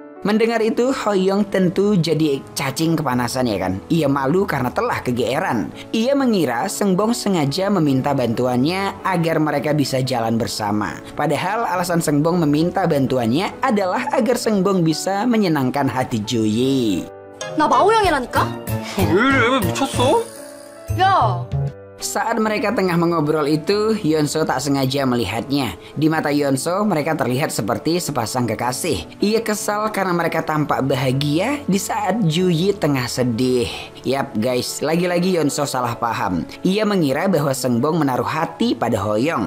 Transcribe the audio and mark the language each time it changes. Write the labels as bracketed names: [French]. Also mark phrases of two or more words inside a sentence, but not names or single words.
[Indonesian] Mendengar itu, Hoyong tentu jadi cacing kepanasan ya kan. Ia malu karena telah kegeeran. Ia mengira Sengbong sengaja meminta bantuannya agar mereka bisa jalan bersama. Padahal alasan Sengbong meminta bantuannya adalah agar Sengbong bisa menyenangkan hati Juyi. [Korean] 나 마오형이라니까? 왜 이래? 미쳤어? 야! [Indonesian] Saat mereka tengah mengobrol itu, Yeonso tak sengaja melihatnya. Di mata Yeonso, mereka terlihat seperti sepasang kekasih. Ia kesal karena mereka tampak bahagia di saat Juyi tengah sedih. Yap guys, lagi-lagi Yeonso salah paham. Ia mengira bahwa Sengbong menaruh hati pada Hoyong.